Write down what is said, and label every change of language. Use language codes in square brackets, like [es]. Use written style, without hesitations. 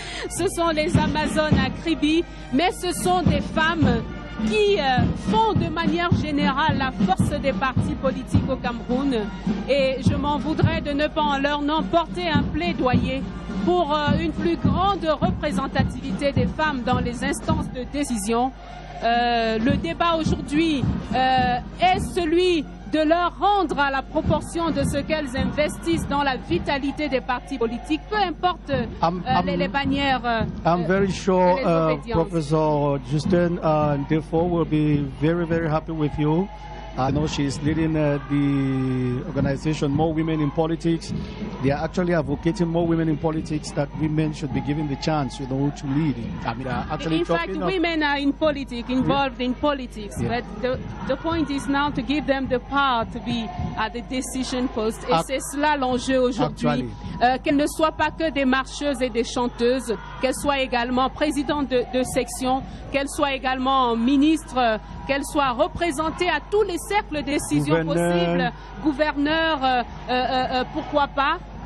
[fr] Ce sont les Amazones à Kribi, mais ce sont des femmes qui font de manière générale la force des partis politiques au Cameroun, et je m'en voudrais de ne pas en leur nom porter un plaidoyer pour une plus grande représentativité des femmes dans les instances de décision. Le débat aujourd'hui est celui de leur rendre à la proportion de ce qu'elles investissent dans la vitalité des partis politiques, peu importe les bannières. [en] I'm very sure Professor Justin Defo will be very, very happy with you. I know she's leading the organization More Women in Politics. They are actually advocating more women in politics, that women should be given the chance, to lead. I mean, actually in fact, women are in politics, involved in politics. Yeah. But the point is now to give them the power to be at the decision post. [fr] Et c'est cela l'enjeu aujourd'hui. Qu'elles ne soient pas que des marcheuses et des chanteuses, qu'elles soient également présidentes de section, qu'elles soient également ministres, qu'elles soient représentées à tous les cercles de décision possibles, gouverneurs, pourquoi pas.